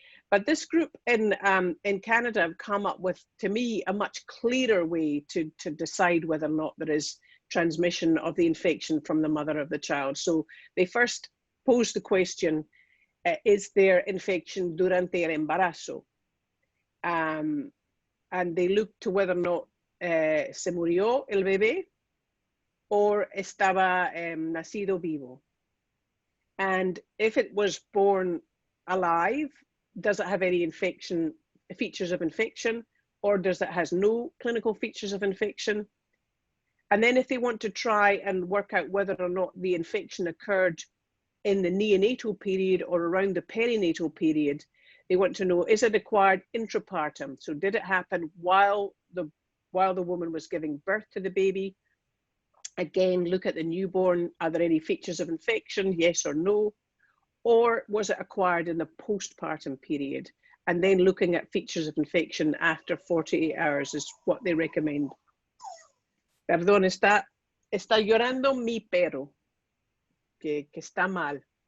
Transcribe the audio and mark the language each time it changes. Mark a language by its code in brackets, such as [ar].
[en] But this group in Canada have come up with, to me, a much clearer way to decide whether or not there is transmission of the infection from the mother of the child. So they first posed the question, is there infection [es] durante el embarazo? [en] And they looked to whether or not [es] se murió el bebé [en] or [es] estaba nacido vivo. [en] And if it was born alive, does it have any features of infection, or does it has no clinical features of infection? And then if they want to try and work out whether or not the infection occurred in the neonatal period or around the perinatal period, they want to know, is it acquired intrapartum? So did it happen while the woman was giving birth to the baby? Again, look at the newborn. Are there any features of infection? Yes or no? Or was it acquired in the postpartum period? And then looking at features of infection after 48 hours is what they recommend. [es] Perdón, está llorando mi perro, que está mal.